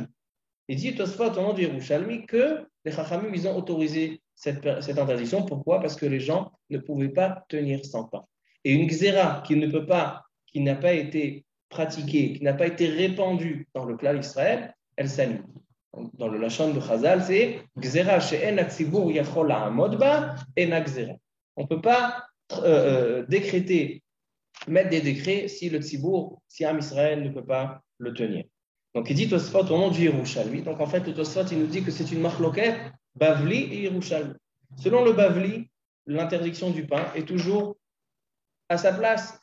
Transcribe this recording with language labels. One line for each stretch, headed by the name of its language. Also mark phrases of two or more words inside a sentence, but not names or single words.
French: Il dit Tosfot au nom du Yerushalmi que les Chachamim, ils ont autorisé cette interdiction. Pourquoi? Parce que les gens ne pouvaient pas tenir sans pain. Et une xéra qui n'a pas été pratiquée, qui n'a pas été répandue dans le clan d'Israël, elle s'annule. Dans le Lachon de Chazal, c'est
Hebrew: גזירה שאין הציבור יכול לעמוד בה אינה גזירה.
French: On ne peut pas décréter, mettre des décrets si le tzibour, si Am Israël ne peut pas le tenir. Donc il dit Tosfot au nom du Yerushalmi. Donc en fait, le Tosfot, il nous dit que c'est une marloquette Bavli et Yerushalmi. Selon le Bavli, l'interdiction du pain est toujours à sa place.